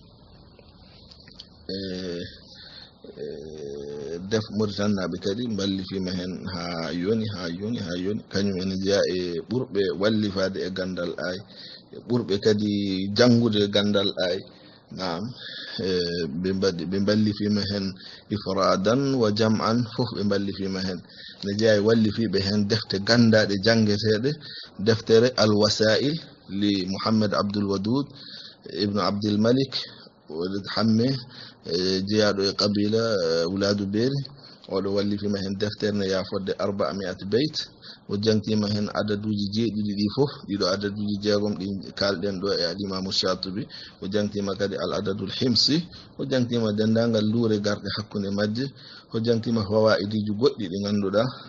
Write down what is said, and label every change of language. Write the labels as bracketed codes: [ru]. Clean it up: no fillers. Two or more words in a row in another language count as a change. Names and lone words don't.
[ff] def Mauritanaɓe kadi ballifima hen ha yoni kañum ene jeeya e ɓurɓe wallifade e gandal ay ɓurɓe kadi jangude gandal ay naam ɓe ballifima hen [ar] إفرادا وجمعا [ff] fof ɓe ballifima hen ne jeeya e wallifiɓe hen defte gandaɗe jangeteɗe deftere al wasail li Muhammad Abdul Wadud ibn Abdul Malik walid hamme jeeyaɗo e qabila wuladu beri oɗo wallifima hen deftere ne yafodde 400 beyt o jangtima hen adaduji jeeɗiɗi ɗi fof ɗiɗo adaduji jeegom ɗi kalɗen ɗo e al imamu Shatibi o jangtima kadi [ar] العدد الحمصي [ff] o jangtima dendagal luure garɗe hakkude majje o jangtima fawaidiji goɗɗi ɗi ganduɗa